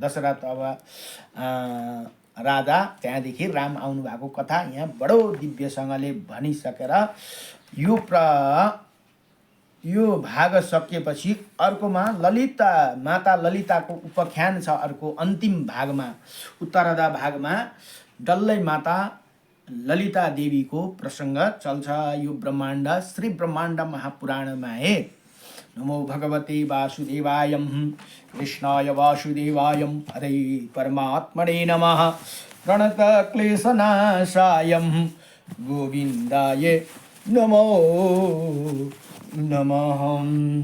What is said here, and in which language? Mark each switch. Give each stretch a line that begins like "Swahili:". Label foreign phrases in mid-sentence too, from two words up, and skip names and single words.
Nepali: दशरथ अब राजा, त्यहाँदेखि राम आउनु भएको कथा यहाँ बडो दिव्यसँगले भनिसकेर यो भाग सकिएपछि अर्कोमा माता ललिताको उपाख्यान छ। अर्को अन्तिम भागमा उत्तरार्ध भागमा डल्लै माता ललिता देवीको प्रसङ्ग चल्छ। यो ब्रह्माण्ड श्री ब्रह्माण्ड महापुराणमा हे।
Sanskrit: नमो भगवते वासुदेवायम कृष्णाय वासुदेवायम हरे परमात्मने नमः। प्रणत क्लेशनाशायम गोविन्दाय नमो नमः।